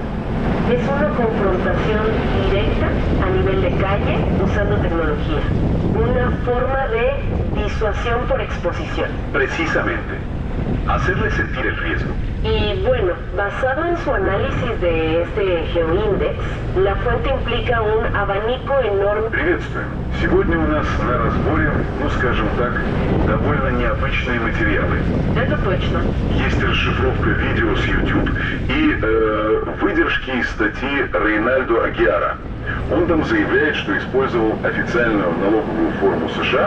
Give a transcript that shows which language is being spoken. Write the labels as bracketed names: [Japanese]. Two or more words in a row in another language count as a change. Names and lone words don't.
[Spanish] Es una confrontación directa a nivel de calle usando tecnología. Una forma de disuasión por exposición. Precisamente. Hacerle sentir el riesgo. Y basado en su análisis de este GeoIndex, la fuente implica un abanico enorme. [Russian] Приветствую. Сегодня у нас на разборе, скажем так, довольно необычные материалы. Это точно. Есть расшифровка видео с YouTube и выдержки из статьи Рейнальдо Агиара. Он там заявляет, что использовал официальную налоговую форму США.